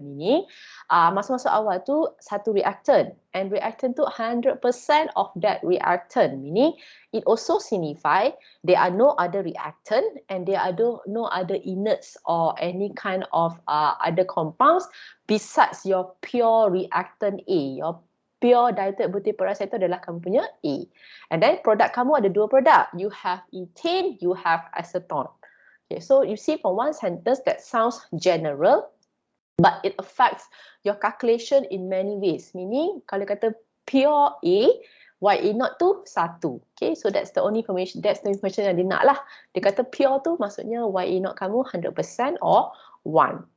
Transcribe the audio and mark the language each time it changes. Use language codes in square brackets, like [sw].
[en] Meaning [ms] masuk-masuk awal tu satu [en] reactant, and reactant [ms] tu [en] 100% of that reactant, meaning it also signify there are no other reactant and there are no other inerts or any kind of other compounds besides your pure reactant A. Your pure diethyl butyl peroxide [ms] itu adalah kamu punya A. [en] And then [ms] produk kamu ada dua produk. [en] You have ethane, you have acetone. Okay, so you see from one sentence that sounds general, but it affects your calculation in many ways. Meaning, [ms] kalau kata pure A, YA naught tu satu. [en] Okay, so that's the only information, that's the information [ms] yang dia nak lah. Dia kata pure tu maksudnya YA naught kamu 100% [en] or 1.